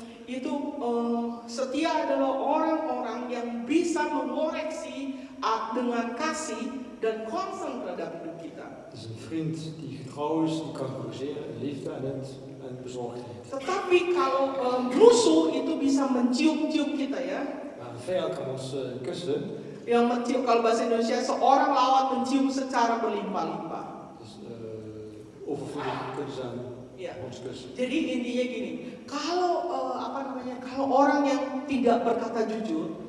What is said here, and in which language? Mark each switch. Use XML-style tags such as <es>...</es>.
<id>itu setia adalah orang-orang yang bisa mengoreksi dengan kasih dan concern terhadap hidup kita.</id> <nl>Het is een vriend die getrouw is, die kan corrigeren in liefde en bezorgdheid.</nl> <id>Tetapi kalau musuh itu bisa mencium-cium kita ya.</id> <nl>Maar een vijand kan ons kussen.</nl> <id>Yang mencium, kalau bahasa Indonesia, seorang lawan mencium secara berlimpah-limpah.</id> <nl>Dus overvloedig kunnen ze</nl> <id>Ya.</id> <nl>ons kussen.</nl> <id>Jadi intinya gini, kalau kalau orang yang tidak berkata jujur,</id>